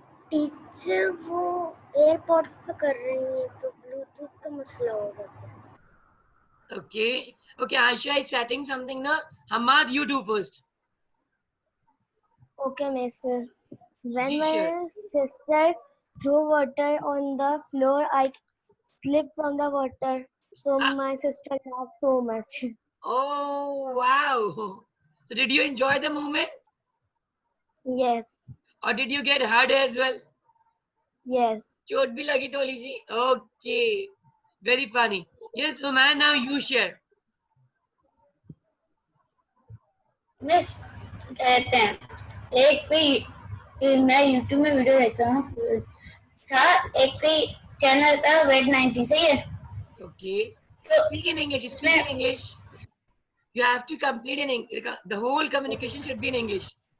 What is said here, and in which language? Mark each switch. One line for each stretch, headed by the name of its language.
Hindi: Teacher वो AirPods पे कर रही है तो ब्लूटूथ का मसला होगा.
English: Okay. Okay, Aisha is setting something now. Hamad, you do first. Okay, miss. When
Hindi: Ji,
English: my sure. sister threw water on the floor, I slipped from the water. So my sister laughed so much. Oh, wow. So did you enjoy the moment? Yes. Or did you get hurt as well? Yes.
Hindi: Chot bhi lagi tholi ji.
English: Okay. Very funny. Yes, Uman, now you share.
Hindi: Miss कहते हैं एक कोई मैं YouTube में video देखता हूँ था एक कोई चैनल था वेट 90 सही है.
English: Okay.
Hindi: तो
English: Speak in English. Speak in English. You have to complete in English. The whole communication should be in English.